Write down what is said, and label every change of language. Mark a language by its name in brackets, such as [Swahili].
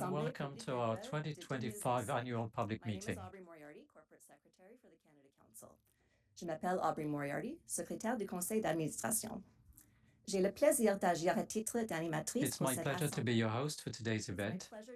[English] Hello and welcome to our 2025 Annual Public Meeting. My name is Aubrey Moriarty, Corporate Secretary for the Canada Council. [French] Je m'appelle Aubrey Moriarty, secrétaire du Conseil d'administration. J'ai le plaisir d'agir à titre d'animatrice. [English] It's my pleasure to be your host for today's event.